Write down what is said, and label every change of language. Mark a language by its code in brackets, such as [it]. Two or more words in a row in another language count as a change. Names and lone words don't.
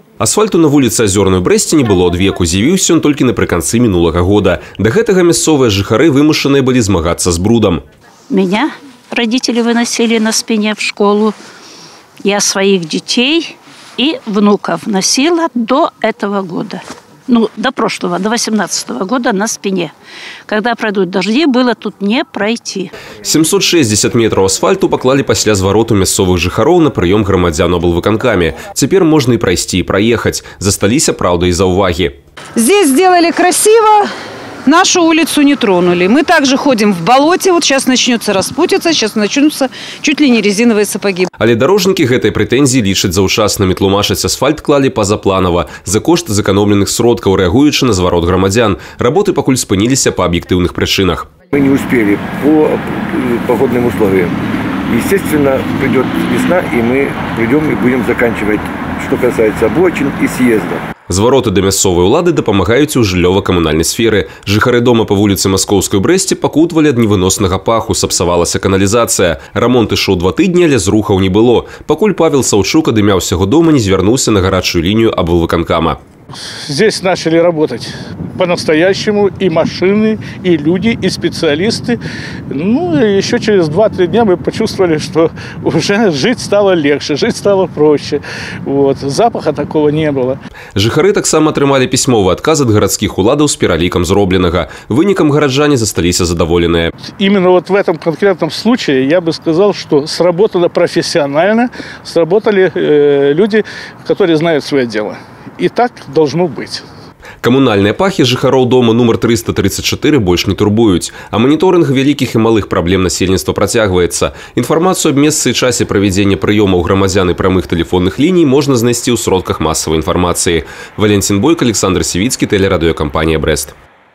[be] Асфальту на вуліцы Азёрнай у Брэсце не было ад веку, з'явіўся ён толькі напрыканцы мінулага года. Да гэтага мясцовыя жыхары вымушаныя былі змагацца з брудам. [ru] Меня родители выносили на спине в школу. Я своих детей и внуков носила до этого года. Ну, до прошлого, до 18-го года на спине. Когда пройдут дожди, было тут не пройти. [be] 760 метров асфальту поклали пасля звароту мясцовых жыхароў на прыём грамадзян у аблвыканкаме. [ru] Теперь можно и пройти, и проехать. Засталіся, правда, из-за уваги. Здесь сделали красиво. Нашу улицу не тронули. Мы также ходим в болоте. Вот сейчас начнется распутиться, сейчас начнутся чуть ли не резиновые сапоги. [be] Але дорожники гэтай прэтэнзіі лічаць заўчаснымі, тлумачаць, асфальт клалі пазапланава за кошт зэканомленых сродкаў, рэагуючы на зварот грамадзян. Работы пакуль спыніліся па аб'ектыўных прычынах. [ru] Мы не успели по погодным условиям. Естественно, придет весна, и мы придем и будем заканчивать, что касается обочин и съездов. [be] Звароты да мясцовай улады дапамагаюць у жыллёва-камунальнай сферы. Жыхары дома па вуліцы Маскоўскай у Брэсце пакутвалі ад невыноснага паху, сапсавалася каналізацыя. Рамонт ішоў 2 тыдні, але зрухаў не было. Пакуль Павел Саўчук адымяўся яго дома, не звярнуўся на гарачую лінію аблвыканкама. [ru] Здесь начали работать по-настоящему и машины, и люди, и специалисты. Ну, и еще через 2-3 дня мы почувствовали, что уже жить стало легче, жить стало проще. Вот. Запаха такого не было. [be] Жыхары таксама атрымалі пісьмовы адказ ад гарадскіх уладаў з пералікам зробленага. Вынікам гараджане засталіся задаволеныя. [ru] Именно вот в этом конкретном случае я бы сказал, что сработало профессионально, сработали люди, которые знают свое дело. И так должно быть. [be] Камунальныя пахі жыхароў дома нумар 334 больш не турбуюць. А маніторынг вялікіх і малых праблем насельніцтва працягваецца. Інфармацыю аб месцы і часе правядзення прыёмаў грамадзян і прамых тэлефонных ліній можна знайсці ў сродках масавай інфармацыі. Валентин Бойко, Александр Сівіцкі, тэлерадыёкампанія «Брэст».